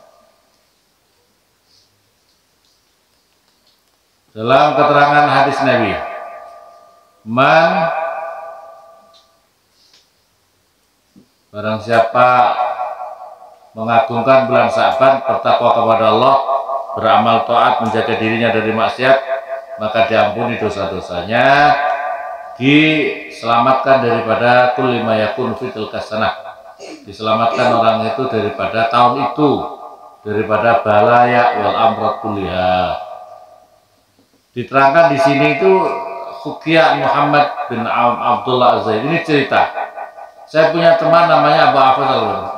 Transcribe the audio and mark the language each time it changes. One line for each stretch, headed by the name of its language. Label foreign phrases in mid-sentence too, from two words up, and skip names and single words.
Indonesian: Dalam keterangan hadis Nabi, barang siapa mengagungkan bulan Sya'ban, bertakwa kepada Allah, beramal taat, menjaga dirinya dari maksiat, maka diampuni dosa-dosanya, diselamatkan daripada
Arabic: كل ما يكون في تلك السنة,
Indonesian: diselamatkan orang itu daripada tahun itu, daripada
Arabic: البلايا والأمراض كلها.
Indonesian: Diterangkan di sini itu Hukia Muhammad bin Abdullah Az-Zaid. Ini cerita. Saya punya teman namanya Abu Hafaz Al-Ghazali.